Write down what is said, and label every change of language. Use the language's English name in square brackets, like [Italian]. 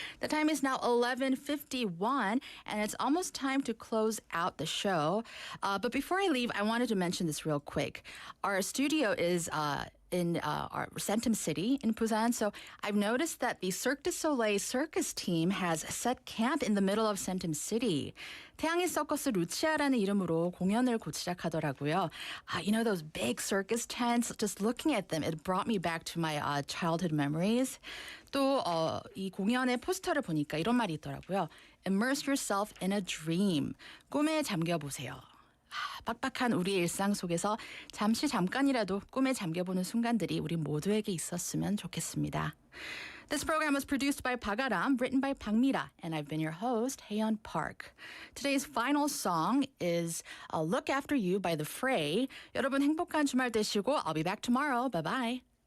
[English] The time is now 11:51, and it's almost time to close out the show. But before I leave, I wanted to mention this real quick. Our studio is in our Centum City in Busan, so I've noticed that the Cirque du Soleil circus team has set camp in the middle of Centum City. [Korean] 태양의 서커스 루치아라는 이름으로 공연을 곧 시작하더라고요. [English] You know those big circus tents? Just looking at them, it brought me back to my childhood memories. [Korean] 또 이 공연의 포스터를 보니까 이런 말이 있더라고요. [English] Immerse yourself in a dream. [Korean] 꿈에 잠겨보세요. 빡빡한 우리의 일상 속에서 잠깐이라도 꿈에 잠겨보는 순간들이 우리 모두에게 있었으면 좋겠습니다. [English] This program was produced by Bagaram, written by Pangmira, and I've been your host, Haeyeon Park. Today's final song is Look After You by The Fray. [Korean] 여러분 행복한 주말 되시고 [English] I'll be back tomorrow. Bye-bye.